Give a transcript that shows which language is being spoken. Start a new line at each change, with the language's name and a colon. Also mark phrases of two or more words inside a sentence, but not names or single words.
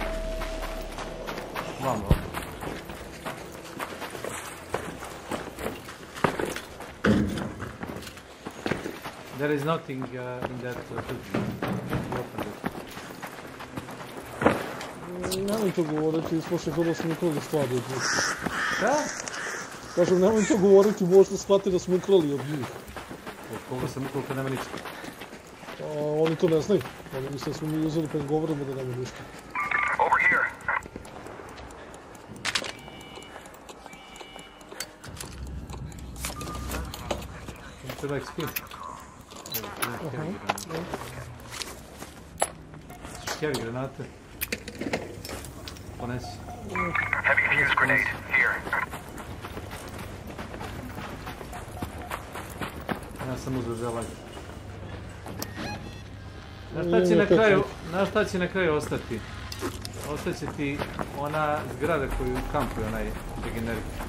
Serbian: Vamo.
English: There is nothing in that
Serbian: Nemoj to govoriti, slušaj kada smo ukrali stvari od njih. Šta? Kažem, nemoj to govoriti, možda shvati da smo ukrali od njih. Od koga sam ukrali kad nema ništa? Oni to ne znaju. Oni misle da smo mi uzeli kad govorimo da nema ništa.
English: Over here.
Serbian: Treba XP. Heavy granate. Ponesi.
English: Heavy fuse grenade. Here.
Serbian: Ja sam uzeo zelaj. Znaš šta će na kraju ostati? Ostaće ti ona zgrada koju kampuje onaj degenerik.